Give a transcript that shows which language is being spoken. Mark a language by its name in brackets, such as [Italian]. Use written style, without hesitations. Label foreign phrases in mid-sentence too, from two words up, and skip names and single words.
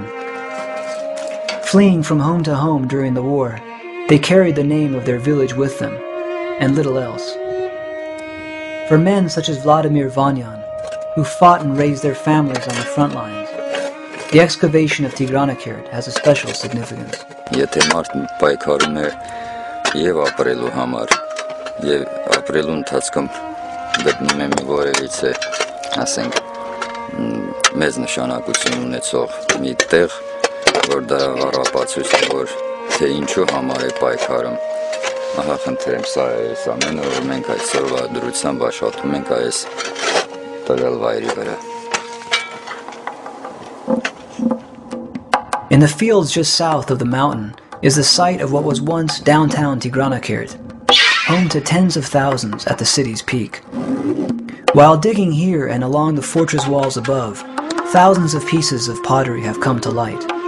[English] Fleeing from home to home during the war, they carried the name of their village with them, and little else. For men such as Vladimir Vanyan, who fought and raised their families on the front lines, the excavation of Tigranakert has a special significance. [Armenian] Եթե մարդն պայքարում է եւ ապրելու համար եւ ապրելու ընթացքում գտնում է մի որևիցե, ասենք, մեծ նշանակություն ունեցող մի տեղ, որ դա առապացույց է, որ թե ինչու համար է պայքարում, ահա խնդրեմ, սա է այս ամենը, որ մենք այսօրվա դրությամբ աշխատում ենք այս տվյալ վայրի վրա։ [English] In the fields just south of the mountain is the site of what was once downtown Tigranakert, home to tens of thousands at the city's peak. While digging here and along the fortress walls above, thousands of pieces of pottery have come to light.